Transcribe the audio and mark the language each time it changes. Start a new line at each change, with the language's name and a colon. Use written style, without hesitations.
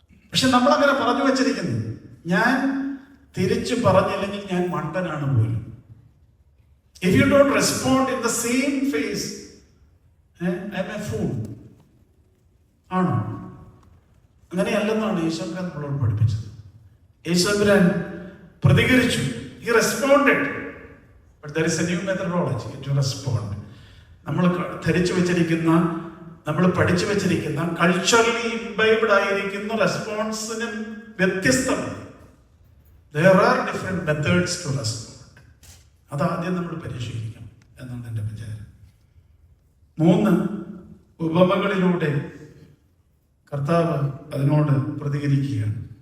Malayalam: പക്ഷെ നമ്മളങ്ങനെ പറഞ്ഞു വെച്ചിരിക്കുന്നു, ഞാൻ തിരിച്ചു പറഞ്ഞില്ലെങ്കിൽ ഞാൻ മണ്ടനാണ് പോലും.
English: If you don't respond in the same phase I am a fool
Malayalam: ആണോ? അങ്ങനെയല്ലെന്നാണ് യേശുദമ്പുരാൻ നമ്മളോട് പഠിപ്പിച്ചത്. യേശുദമ്പുരാൻ പ്രതികരിച്ചു.
English: He responded. But there is a new methodology to respond.
Malayalam: നമ്മൾ ധരിച്ചു വെച്ചിരിക്കുന്ന, നമ്മൾ പഠിച്ചു വെച്ചിരിക്കുന്ന,
English: culturally imbibed
Malayalam: ആയിരിക്കുന്ന റെസ്പോൺസിനും വ്യത്യസ്തമാണ്.
English: There are different methods to respond.
Malayalam: അതാദ്യം നമ്മൾ പരിശീലിക്കണം എന്നാണ് എൻ്റെ വിചാരം. 3 ഉപമകളിലൂടെ കർത്താവ് അതിനോട് പ്രതികരിക്കുകയാണ്.